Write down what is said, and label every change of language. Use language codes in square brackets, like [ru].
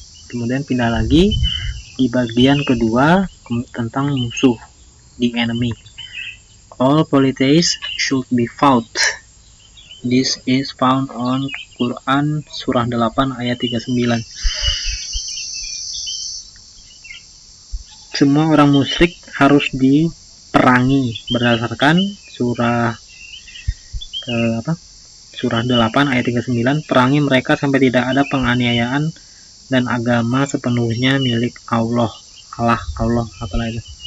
[id] Kemudian pindah lagi di bagian kedua tentang musuh, [en] the enemy. All polities should be fought. This is found on Quran surah 8 ayat 39. [id] semua orang musyrik harus diperangi berdasarkan surah surah 8 ayat 39, perangi mereka sampai tidak ada penganiayaan dan agama sepenuhnya milik Allah apalah itu.